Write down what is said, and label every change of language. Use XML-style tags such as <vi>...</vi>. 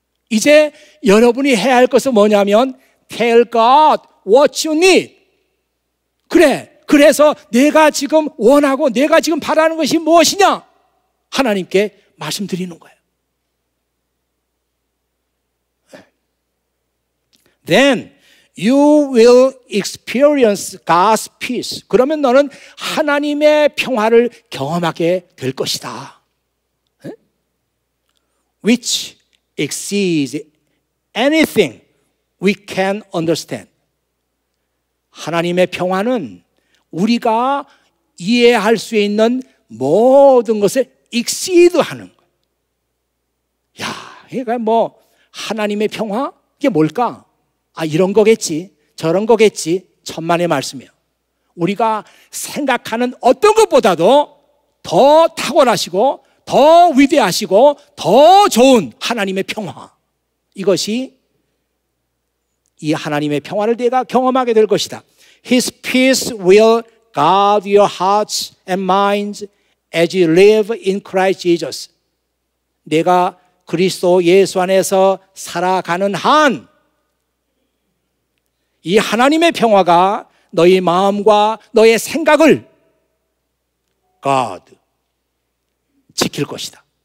<ko>이제 여러분이 해야 할 것은 뭐냐면</ko> <en>Tell God what you need.</en> <ko>그래서 내가 지금 원하고 내가 지금 바라는 것이 무엇이냐? 하나님께 말씀드리는 거예요.</ko> <en>Then you will experience God's peace.</en> <ko>그러면 너는 하나님의 평화를 경험하게 될 것이다.</ko> <en>Which exceeds anything we can understand.</en> <ko>하나님의 평화는 우리가 이해할 수 있는 모든 것을 exceed 하는 거예요. 야, 그러니까 하나님의 평화? 이게 뭘까? 이런 거겠지, 저런 거겠지. 천만의 말씀이에요. 우리가 생각하는 어떤 것보다도 더 탁월하시고 더 위대하시고 더 좋은 하나님의 평화, 이것이 이 하나님의 평화를 내가 경험하게 될 것이다.</ko> <en>His peace will guard your hearts and minds as you live in Christ Jesus.</en> <ko>내가 그리스도 예수 안에서 살아가는 한 이 하나님의 평화가 너희 마음과 너의 생각을 God 지킬 것이다.</ko>